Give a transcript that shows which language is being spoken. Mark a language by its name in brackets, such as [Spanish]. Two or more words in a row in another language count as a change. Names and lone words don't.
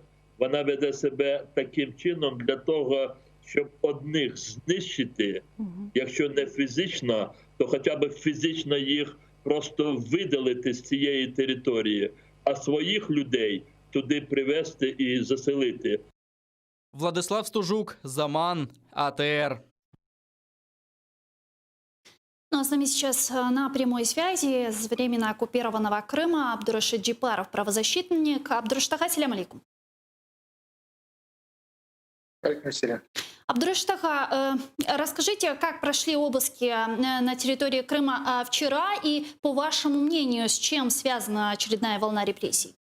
[Ukrainian] Вона веде себе таким чином для того, щоб одних знищити, якщо не фізично, то хоча б фізично їх просто видалити з цієї території, а своїх людей туди привезти і заселити. Владислав Стужук, Заман, АТР. [Russian] Ну, а с нами сейчас на прямой связи с временно оккупированного Крыма Абдурашид Джипаров, правозащитник. Абдурашид, [Arabic] السلام عليكم. [Russian] Абдурашид, расскажите, как прошли обыски на территории Крыма вчера и, по вашему мнению, с чем связана очередная волна репрессий?